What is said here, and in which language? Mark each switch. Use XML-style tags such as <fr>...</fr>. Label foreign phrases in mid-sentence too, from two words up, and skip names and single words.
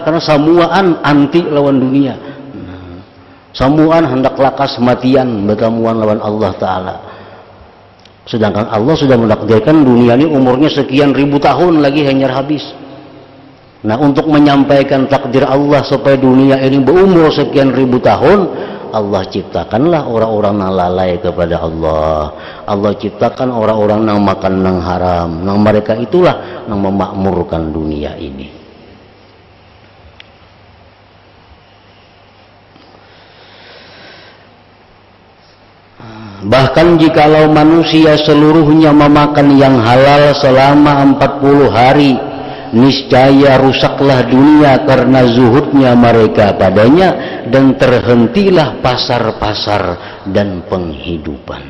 <bjn>Karena samuaan anti lawan dunia. Nah, samuaan hendak lakas matian bertamuan lawan Allah Ta'ala.</bjn> <id>Sedangkan Allah sudah menakdirkan dunia ini umurnya sekian ribu tahun lagi hanyar habis. Nah, untuk menyampaikan takdir Allah supaya dunia ini berumur sekian ribu tahun, Allah ciptakanlah orang-orang yang lalai kepada Allah. Allah ciptakan orang-orang yang makan yang haram. Nah, mereka itulah yang memakmurkan dunia ini. Bahkan jikalau manusia seluruhnya memakan yang halal selama 40 hari, niscaya rusaklah dunia karena zuhudnya mereka padanya, dan terhentilah pasar-pasar dan penghidupan.</id>